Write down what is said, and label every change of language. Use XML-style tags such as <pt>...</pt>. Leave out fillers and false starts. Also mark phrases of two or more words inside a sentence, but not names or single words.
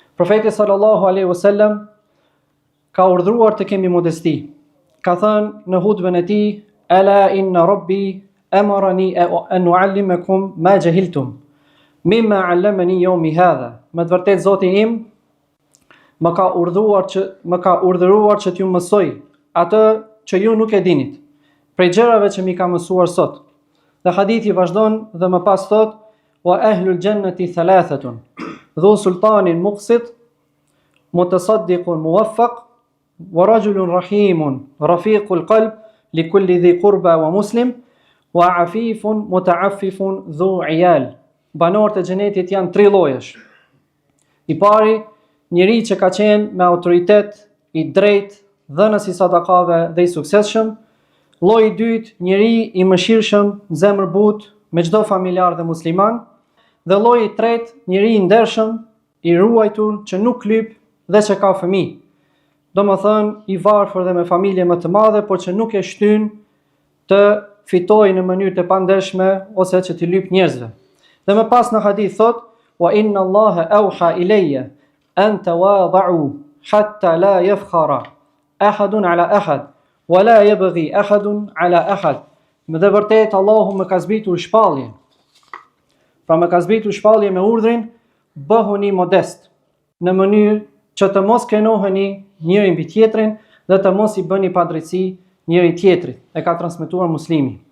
<sq>Profeti</sq> <ar>صلى الله عليه وسلم</ar> <sq>ka urdhëruar të kemi modesti. Ka thënë në hutbën e tij:</sq> <ar>"ألا إن ربي أمرني أن أعلمكم ما جهلتم مما علمني يومي هذا."</ar> <sq>Me të vërtetë Zoti im më ka urdhëruar që t'ju mësoj atë që ju nuk e dinit, prej gjërave që mi ka mësuar sot. Dhe hadithi vazhdon dhe më pas thot:</sq> <ar>"وأهل الجنة ثلاثة، ذو سلطان مقسط، متصدق موفق، ورجل رحيم، رفيق القلب، لكل ذي قربى ومسلم، وعفيف متعفف ذو عيال."</ar> <sq>Banorët e xhenetit janë 3 llojesh. I pari, njeri që ka qenë me autoritet, i drejt, dhënës i sadakave dhe i suksesshëm. Lloji i dytë, njeri i mëshirshëm, zemër butë me çdo familjar dhe musliman. Dhe lloji i tretë, njeri i ndershëm, i ruajtur, që nuk lyp dhe që ka fëmijë. Domethënë i varfër dhe me familje më të madhe, por që nuk e shtyn të fitojë në mënyrë të pandeshme ose që t'i lyp njerëzve. Dhe më pas në hadith thot:</sq> <ar>"وإن الله أوحى إلي أن تواضعوا حتى لا يفخر أحد على أحد ولا يبغي أحد على أحد."</ar> <sq>Me dhe vërtet Allahu më ka zbritur shpallje. Pra më ka zbritur shpallje me urdhrin: bëhuni modest, në mënyrë që të mos kenoheni njëri mbi tjetrin dhe të mos i bëni padrejtësi njëri tjetrit. E ka transmetuar Muslimi.</sq>